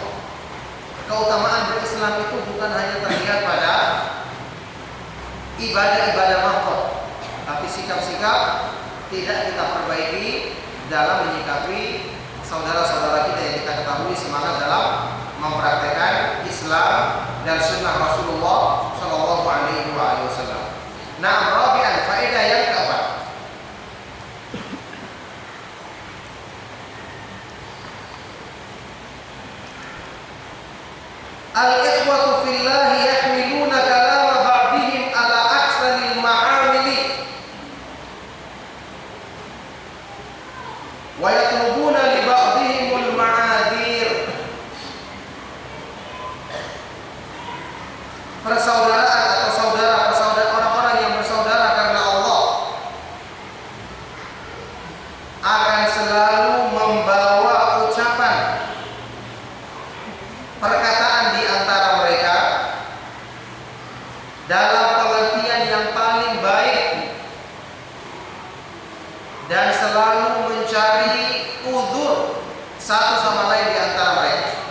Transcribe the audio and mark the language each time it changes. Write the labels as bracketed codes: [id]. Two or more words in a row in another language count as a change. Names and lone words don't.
[id] Keutamaan berislam itu bukan hanya terlihat pada ibadah-ibadah mahdoh, tapi sikap-sikap tidak kita perbaiki dalam menyikapi saudara-saudara kita yang kita ketahui semangat dalam mempraktekkan Islam dan sunnah Rasulullah [ar] صلى الله عليه وسلم. [id] Nah, rabi'an, faedah yang keempat. [ar] الإخوة في الله يحملون كلام بعضهم على أحسن المحامل ويطلبون لبعضهم المعاذير. [id] Persaudaraan atau saudara-persaudaraan, orang-orang yang bersaudara karena Allah akan selalu membawa ucapan, perkataan di antara mereka dalam pengertian yang paling baik dan selalu mencari uzur satu sama lain di antara mereka.